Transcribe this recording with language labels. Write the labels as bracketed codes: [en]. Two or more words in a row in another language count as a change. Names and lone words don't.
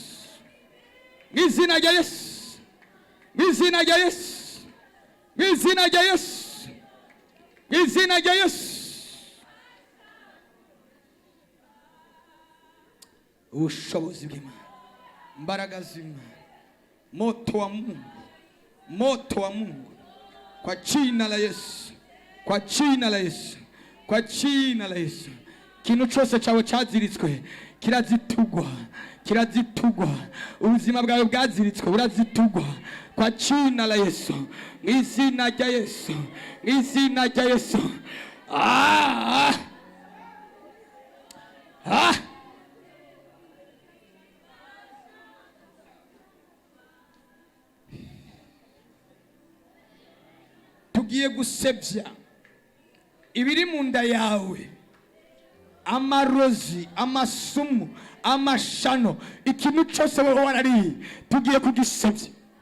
[rw] Mu izina rya Yesu. Mu izina rya Yesu. Mu izina rya Yesu. Mu izina rya Yesu. Ubushobozi bw'Imana, imbaraga z'Imana, [sw] moto wa Mungu, kwa jina la Yesu, kwa jina la Yesu, kwa jina la Yesu. [rw] Kintu cyose cyawe cyaziritswe kirazitugwa. Ubuzima bwawe bwaziritswe burazitugwa [sw] kwa jina la Yesu, [rw] mu izina rya Yesu, mu izina rya Yesu. Tugiye gusebya ibiri mu nda yawe, amarozi, amasumu, amashano, ikintu cyose wowe warariye tugiye kugisebya.